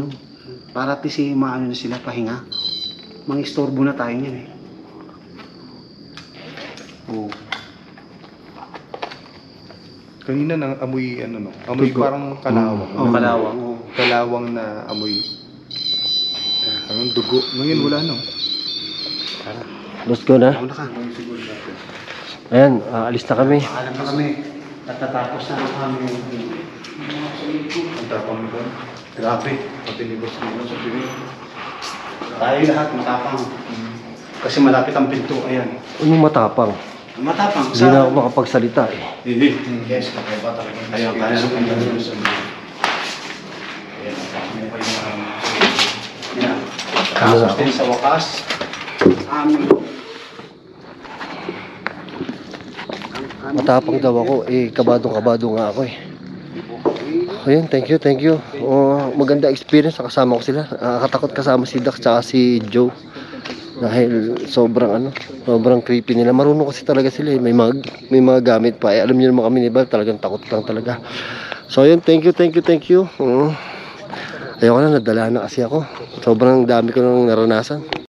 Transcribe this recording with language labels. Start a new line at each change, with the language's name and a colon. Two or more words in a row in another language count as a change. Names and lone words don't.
Filipino: Para at least maano na sila pahinga. Mang-istorbo na tayo niyan eh. Oo. Kanina nang amoy ano no. Amoy Tugo. parang kalawang. O kalawang. Oh. Kalawang na amoy. Parang dugo. Ngayon wala no.
English: Let's go na.
Filipino: Ako na ka. Ayan, alis na kami. Paalam na kami. Tatatapos na ang aming... Ang tapang nito. Grabe. Pati ni Boss Lino sa piling. Tayo lahat matapang. Kasi malapit ang pinto. Ayan. Anong matapang? Matapang. Hindi na ako makapagsalita eh. Yes, kakaiba talaga. Ayun, kaya sa kanya. Yan. Ano na Tapos ako? din sa wakas. Amin. Matapang daw ako. Eh, kabadong-kabado nga ako eh. Ayun,
English: thank you.
Filipino: Maganda experience. Kasama ko sila. Nakakatakot kasama si Dax tsaka si Joe. Dahil sobrang creepy nila. Marunong kasi talaga sila eh. May mga gamit pa eh. Alam niyo naman kami ni Val, talagang takot lang talaga. So ayun,
English: thank you.
Filipino: Ayoko na, nadala na kasi ako. Sobrang dami ko nang naranasan.